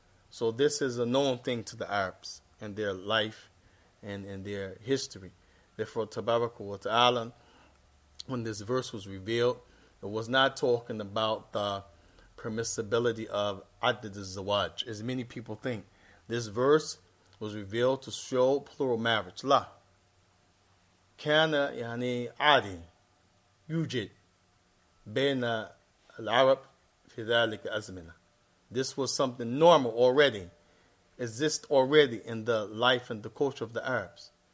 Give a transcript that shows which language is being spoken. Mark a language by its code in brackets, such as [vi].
[en] So this is a known thing to the Arabs and their life and their history. Therefore, Tabaraka wa Ta'ala, when this verse was revealed, it was not talking about the permissibility of adad al-zawaj, as many people think. This verse was revealed to show plural marriage. [ar] La. Kana عادي يوجد بين العرب في ذلك الأزمنة. [en] This was something normal already, exists already in the life and the culture of the Arabs.